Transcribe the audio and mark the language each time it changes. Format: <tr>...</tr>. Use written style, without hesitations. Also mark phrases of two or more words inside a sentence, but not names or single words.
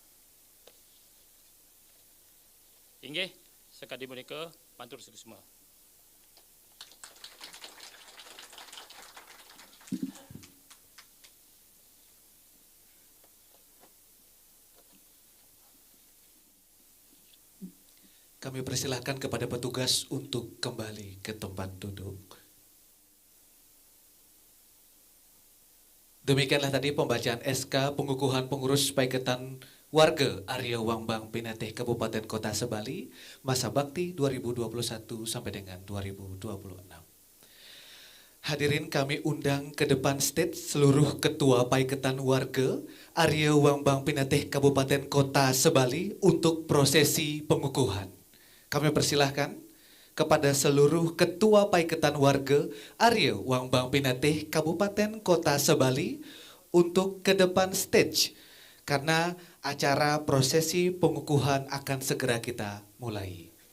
<ban>Inggih sekadi menika pantur semua.</ban> <id>Kami persilahkan kepada petugas untuk kembali ke tempat duduk. Demikianlah tadi pembacaan SK pengukuhan pengurus Paikatan Warga Ariwang Bang Pinatih Kabupaten Kota Sebali masa bakti 2021 sampai dengan 2026. Hadirin kami undang ke depan stage seluruh ketua Paikatan Warga Ariwang Bang Pinatih Kabupaten Kota Sebali untuk prosesi pengukuhan. Kami persilahkan kepada seluruh ketua Paikatan Warga Ariwang Bang Pinatih Kabupaten Kota Sebali untuk ke depan stage karena acara prosesi pengukuhan akan segera kita mulai.</id>